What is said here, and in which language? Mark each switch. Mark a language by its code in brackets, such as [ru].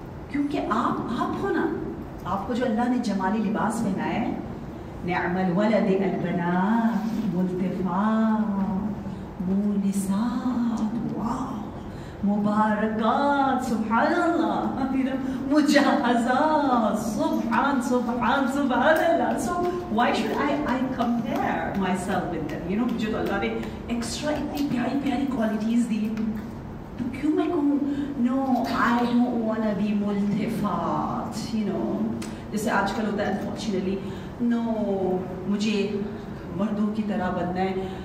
[ur] کیونکہ آپ ہو نا, آپ کو جو اللہ نے جمالی لباس پہنایا ہے, [ar] نعم الولد البنات ملتفات مونسات, [ur] واو, مبارکات, سبحان اللہ, مجہزات, سبحان اللہ. [en] So why should I compare myself with them? [ur] You know, مجھے تو اللہ نے ایکسٹرا اتنی پیاری پیاری کوالٹیز دی, تو کیوں میں کہوں [en] no, I don't want to be [ur] ملتفات, you know, جیسے آج کل ہوتا ہے unfortunately, no, مجھے مردوں کی طرح بننا ہے.